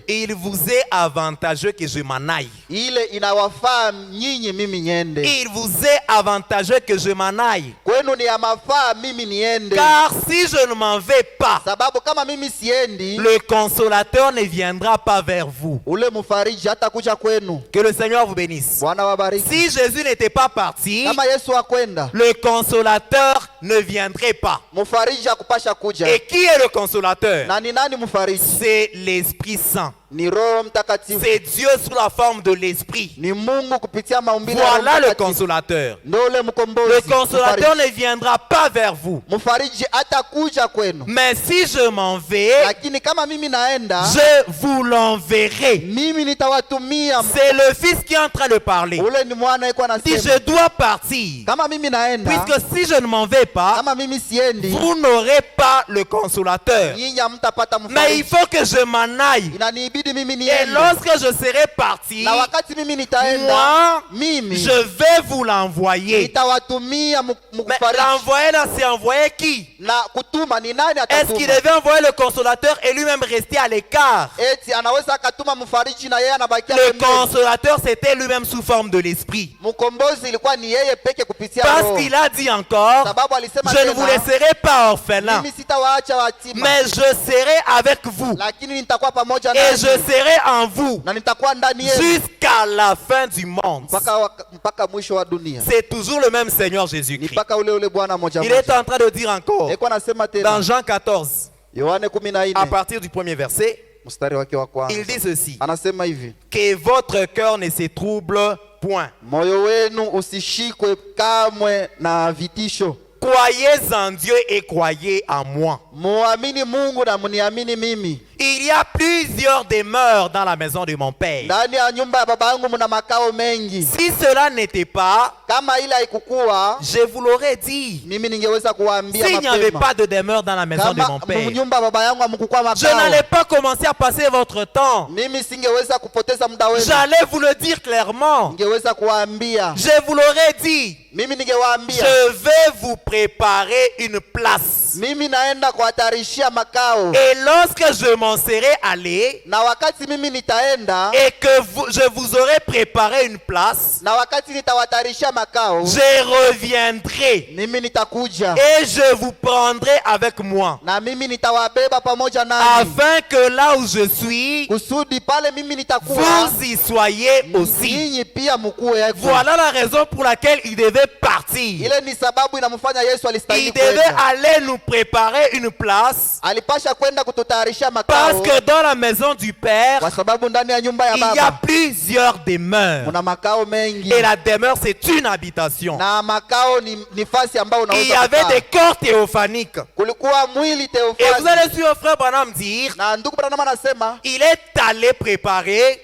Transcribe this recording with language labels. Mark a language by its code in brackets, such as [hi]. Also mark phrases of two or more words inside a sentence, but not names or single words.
[fr] Il vous est avantageux que je m'en aille. [sw] Ile inawafaa nyinyi mimi niende. [fr] Il vous est avantageux que je m'en aille. [sw] Kwenu ni ya mafaa mimi niende. [fr] Car si je ne m'en vais pas, [sw] Sababu kama mimi siendi, [fr] le consolateur ne viendra pas vers vous. [sw] ule mfariji hatakuja kwenu. [fr] Que le Seigneur vous bénisse. [sw] Bwana wabariki. [fr] Si Jésus n'était pas parti, [sw] Kama Yesu akwenda, [fr] le consolateur ne viendrait pas. [sw] mfariji akupasha kuja. [fr] Et qui est le consolateur? [sw] Na ni nani mfariji? [fr] C'est l'Esprit Saint. [sw] Ni Roho Mtakatifu. [fr] C'est Dieu sous la forme de l'Esprit. [sw] Ni Mungu kupitia maumbile ya Roho [fr] Voilà le [sw] Mtakatifu. [fr] consolateur. [sw] Ndio ule mkombozi. [fr] Le consolateur [sw] Mfariji. [fr] ne viendra pas vers vous. [sw] Mfariji atakuja kwenu. [fr] Mais si je m'en vais, [sw] Lakini kama mimi naenda, [fr] je vous l'enverrai. [sw] mimi nitawatumia. [fr] C'est le Fils qui est en train de parler. [sw] Ule ni mwana yuko [fr] Si [sw] anasema. [fr] je dois partir, [sw] Kama mimi naenda, [fr] puisque si je ne m'en vais pas, [sw] kama mimi siendi, [fr] vous n'aurez pas le consolateur. [sw] nyinyi hamtapata [fr] Mais il [sw] mfariji. [fr] faut que je m'en aille. [sw] Inanibidi mimi [fr] Et [sw] niende. [fr] lorsque je serai parti, [sw] Na wakati mimi nitaenda, [fr] moi, [sw] mimi [fr] je vais vous l'envoyer. [sw] nitawatumia [fr] Mais [sw] mfariji. [fr] l'envoyer là, c'est envoyer qui? [sw] Na kutuma ni nani [fr] Est-ce qu'il [sw] atatuma? [fr] devait envoyer le consolateur et lui-même rester à l'écart? [sw] Eti anaweza akatuma mfariji na yeye anabakia [fr] Le [sw] pembeni. [fr] consolateur, c'était lui-même sous forme de l'esprit. [sw] Mkombozi ilikuwa ni yeye peke kupitia [fr] Parce [sw] Roho. [fr] qu'il a dit encore, [sw] Sababu alisema [fr] je ne vous laisserai pas orphelins, [sw] mimi sitawaacha yatima, [fr] mais je serai avec vous [sw] lakini nitakuwa pamoja [fr] et je [sw] nanyi [fr] serai en vous [sw] na nitakuwa ndani yenu [fr] jusqu'à la fin du monde. [sw] mpaka mwisho wa dunia. [fr] C'est toujours le même Seigneur [sw] Ni [fr] Jésus-Christ. [sw] mpaka ule Bwana moja [fr] Il est [sw] moja. [fr] en train de dire encore [sw] Eko anasema [fr] dans [sw] tena [fr] Jean 14, [sw] Yohane [fr] à [sw] 14 [fr] partir du premier verset, [sw] mstari wake wa [fr] il [sw] kwanza [fr] dit ceci: [sw] anasema hivi: [fr] que votre cœur ne se trouble point. [sw] moyo wenu usishikwe kamwe na vitisho, [fr] Croyez en Dieu et croyez en moi. [sw] muamini Mungu na muniamini mimi. [fr] Il y a plusieurs demeures dans la maison de mon Père. [sw] Ndani ya nyumba ya baba yangu mna makao mengi. [fr] Si cela n'était pas, [sw] Kama ile haikukuwa, [fr] je vous l'aurais dit. [sw] mimi ningeweza kuwaambia [fr] S'il n'y avait [sw] mapema. [fr] pas de demeure dans la maison de mon [sw] Kama [fr] Père, [sw] nyumba ya baba yangu hamkukuwa [fr] je [sw] makao, [fr] n'allais pas commencer à passer votre temps. [sw] mimi singeweza kupoteza muda wenu. [fr] J'allais vous le dire clairement. [sw] Ningeweza kuwaambia, [fr] Je vous l'aurais dit. [sw] mimi ningewaambia, [fr] Je vais vous préparer une place. [sw] mimi naenda kuhatarishia makao, [fr] Et lorsque je m'en serai allé [sw] na wakati mimi nitaenda, [fr] et que je vous aurai préparé une place, [sw] na wakati nitawatarishia makao, [fr] je reviendrai [sw] mimi nitakuja [fr] et je vous prendrai avec moi, [sw] na mimi nitawabeba pamoja nami, [fr] afin que là où je suis, [sw] kusudi pale mimi nitakuwa, [fr] vous y soyez aussi. [sw] nyinyi pia mkuwe yako. [fr] Voilà la raison pour laquelle il devait partir. [sw] Ile ni sababu inamfanya Yesu [fr] Il [sw] alistahili [fr] devait [sw] kwenda. [fr] aller nous préparer une place, [sw] Alipasha kwenda kututayarishia [fr] parce [sw] makao, [fr] que dans la maison du Père, [sw] kwa sababu ndani ya nyumba ya [fr] il y a [sw] baba [fr] plusieurs demeures. [sw] kuna makao mengi, [fr] Et la demeure, c'est une habitation. [sw] na makao ni nafasi ambayo [fr] Il y [sw] unaweza [fr] avait [sw] kukaa. [fr] des corps théophaniques. [sw] Kulikuwa mwili [fr] Et vous [sw] Theophani, [fr] allez suivre frère Branham dire, [sw] na ndugu Branham anasema [fr] il est allé préparer